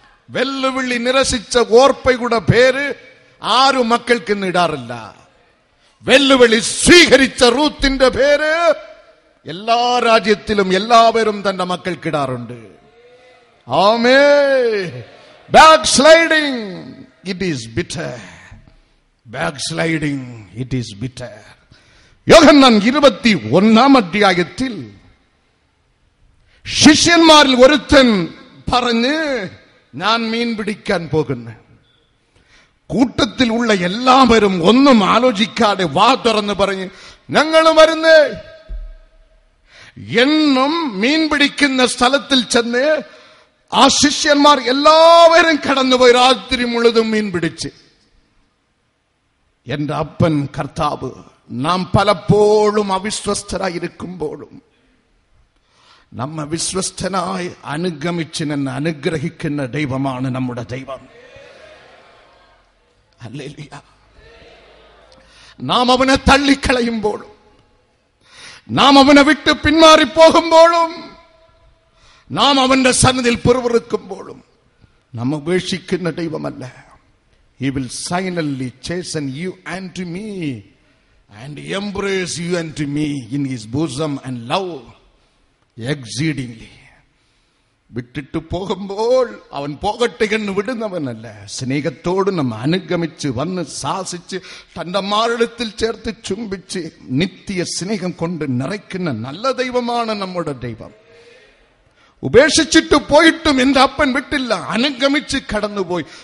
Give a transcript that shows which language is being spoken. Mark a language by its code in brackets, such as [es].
[ml] വെല്ലുവിളി നിരസിച്ച ഓർപ്പയുടെ പേര് ആരും മക്കൾക്ക് ഇടാറില്ല. വെല്ലുവിളി സ്വീകരിച്ച റൂത്തിന്റെ പേര് എല്ലാ രാജ്യത്തിലും എല്ലാവരും തന്റെ മക്കൾക്കിടാറുണ്ട്. [en] Amen. Backsliding, it is bitter. Backsliding, it is bitter. [ml] യോഹന്നാൻ 21 അധ്യായത്തിൽ ശിഷ്യന്മാരിൽ ഒരുത്തൻ പറഞ്ഞ്, ഞാൻ മീൻ പിടിക്കാൻ പോകുന്നു. കൂട്ടത്തിൽ ഉള്ള എല്ലാവരും ഒന്നും ആലോചിക്കാതെ വാ തുറന്ന് പറഞ്ഞ്, ഞങ്ങൾ വരുന്നേ. എന്നും മീൻ പിടിക്കുന്ന സ്ഥലത്തിൽ ചെന്ന് ആ ശിഷ്യന്മാർ എല്ലാവരും കടന്നുപോയി രാത്രി മുഴുവതും മീൻ പിടിച്ച്. എന്റെ അപ്പൻ കർത്താവ് നാം പലപ്പോഴും അവിശ്വസ്തരായിരിക്കുമ്പോഴും നമ്മ വിശ്വസ്തനായി അനുഗമിച്ച് എന്നെ അനുഗ്രഹിക്കുന്ന ദൈവമാണ് നമ്മുടെ ദൈവം. ഹല്ലേലൂയ. നാം അവനെ തള്ളിക്കളയുമ്പോഴും നാം അവനെ വിട്ട് പിന്മാറിപ്പോകുമ്പോഴും നാം അവന്റെ സന്നിധിയിൽ പിറുപിറുക്കുമ്പോഴും നാം ഉപേക്ഷിക്കുന്ന ദൈവമല്ല. [en] He will silently chasten you unto me and embrace you unto me in his bosom and love exceedingly. [ml] വിട്ടിട്ട് പോകുമ്പോൾ അവൻ പോകട്ടെ എന്ന് വിടുന്നവനല്ല. സ്നേഹത്തോട് നമ്മ അനുഗമിച്ച് വന്ന് ശാസിച്ച് തന്റെ മാറിടത്തിൽ ചേർത്ത് ചുംബിച്ച് നിത്യ സ്നേഹം കൊണ്ട് നിറയ്ക്കുന്ന നല്ല ദൈവമാണ് നമ്മുടെ ദൈവം. ഉപേക്ഷിച്ചിട്ട് പോയിട്ടും എന്റെ അപ്പൻ വിട്ടില്ല, അനുഗമിച്ച് കടന്നുപോയി.